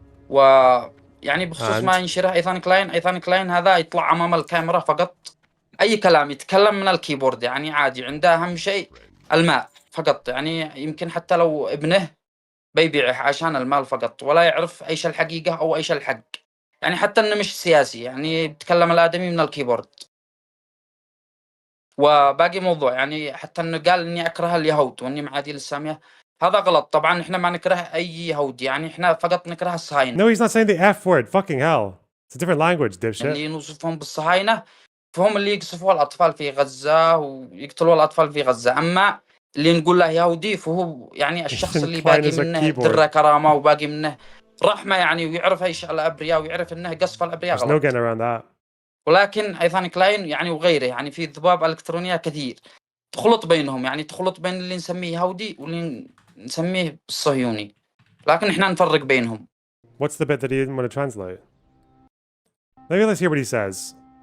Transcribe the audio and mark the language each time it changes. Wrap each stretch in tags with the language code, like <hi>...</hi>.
<ar>ويعني بخصوص ما ينشره ايثان كلاين هذا يطلع امام الكاميرا فقط اي كلام يتكلم من الكيبورد يعني عادي عنده اهم شيء المال فقط يعني يمكن حتى لو ابنه بيبيعه عشان المال فقط ولا يعرف ايش الحقيقة او ايش الحق يعني حتى انه مش سياسي يعني يتكلم الادمي من الكيبورد. وباقي موضوع يعني حتى انه قال اني اكره اليهود واني معادي للسامية هذا غلط. طبعا احنا ما نكره اي يهود يعني احنا فقط نكره الصهاينة.</ar> <en>No, he's not saying the F word. Fucking hell. It's a different language, dipshit.</en> <ar>اللي يوصفهم بالصهاينة فهم اللي يقصفوا الأطفال في غزة ويقتلوا الأطفال في غزة. أما اللي نقول له يهودي فهو يعني الشخص اللي باقي منه ذرة كرامة وباقي منه رحمة يعني ويعرف ايش الأبرياء ويعرف انه قصف الأبرياء غلط.</ar> <en>There's no getting around that.</en> <ar>ولكن ايثان كلاين يعني وغيره يعني في ضباب إلكترونية كثير تخلط بينهم يعني تخلط بين اللي نسميه يهودي واللي نسميه الصهيوني لكن احنا نفرق بينهم.</ar> <en>What's the bit that he didn't want to translate? Maybe let's hear what he says.</en>